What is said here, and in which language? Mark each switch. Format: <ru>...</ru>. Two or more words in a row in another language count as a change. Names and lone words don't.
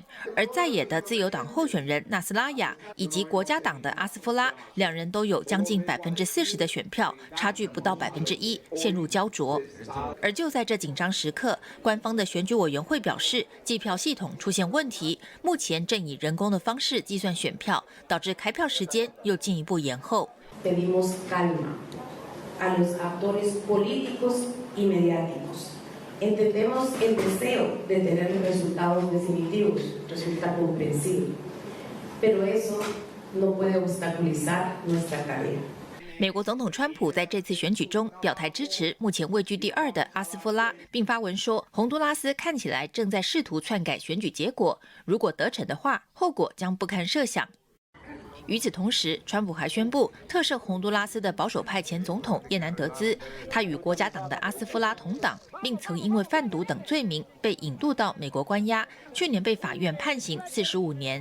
<zh>而在野的自由党候选人纳斯拉雅以及国家党的阿斯夫拉，两人都有将近40%的选票，差距不到1%，陷入焦灼。而就在这紧张时刻，官方的选举委员会表示，计票系统出现问题，目前正以人工的方式计算选票，导致开票时间又进一步延后。</zh> <es>Pedimos calma a los actores políticos y mediáticos. Entendemos el deseo de tener resultados definitivos, resulta comprensible, pero eso no puede obstaculizar nuestra tarea.</es> <zh>美国总统川普在这次选举中表态支持目前位居第2的阿斯夫拉，并发文说，洪都拉斯看起来正在试图篡改选举结果，如果得逞的话，后果将不堪设想。与此同时，川普还宣布特赦洪都拉斯的保守派前总统叶南德兹，他与国家党的阿斯夫拉同党，并曾因为贩毒等罪名被引渡到美国关押，去年被法院判刑45年。</zh>